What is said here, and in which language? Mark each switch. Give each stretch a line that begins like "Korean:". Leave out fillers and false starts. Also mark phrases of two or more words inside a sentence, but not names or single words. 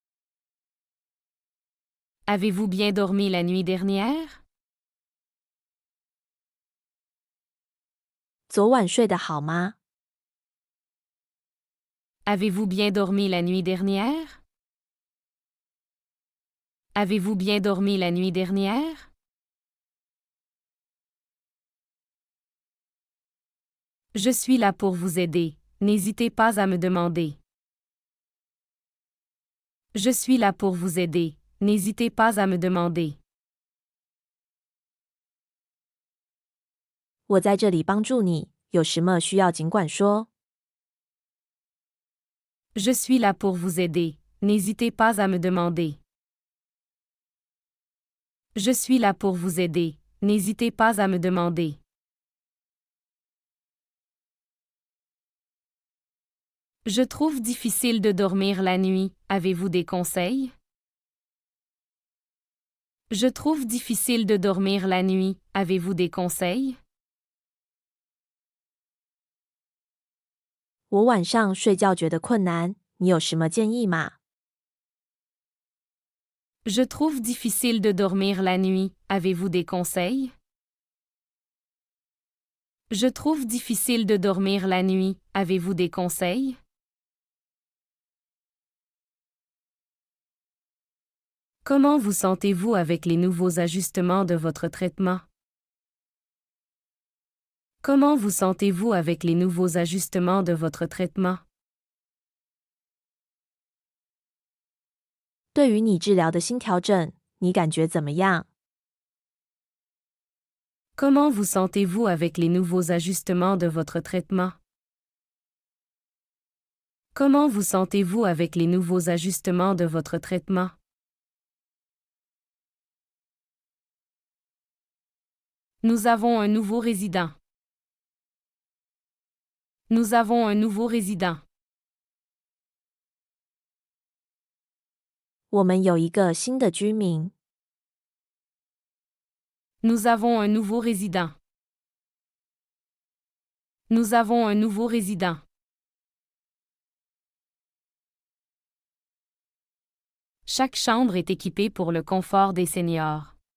French: Avez-vous bien dormi la nuit dernière?
Chinese: 昨晚睡得好吗？
French: Avez-vous bien dormi la nuit dernière? Avez-vous bien dormi la nuit dernière? Je suis là pour vous aider. N'hésitez pas à me demander. Je suis là pour vous aider. n'hésitez pas à me demander.
Chinese: 我在这里帮助你，有什么需要尽管说。
French: Je suis là pour vous aider, n'hésitez pas à me demander. Je suis là pour vous aider, n'hésitez pas à me demander. Je trouve difficile de dormir la nuit, avez-vous des conseils? Je trouve difficile de dormir la nuit, avez-vous des conseils?
Chinese: 我晚上睡觉觉得困难，你有什么建议吗？
French: Je trouve difficile de dormir la nuit, avez-vous des conseils? Je trouve difficile de dormir la nuit, avez-vous des conseils? 'Comment vous sentez-vous avec les nouveaux ajustements de votre traitement? Comment vous sentez-vous avec les nouveaux ajustements de votre traitement?
Chinese: 对于你治疗的新调整，你感觉怎么样？
French: Comment vous sentez-vous avec les nouveaux ajustements de votre traitement? Comment vous sentez-vous avec les nouveaux ajustements de votre traitement? Nous avons un nouveau résident. Nous avons un nouveau résident.
Chinese: 我们有一个新的居民。
French: Nous avons un nouveau résident. Nous avons un nouveau résident. Chaque chambre est équipée pour le confort des seniors.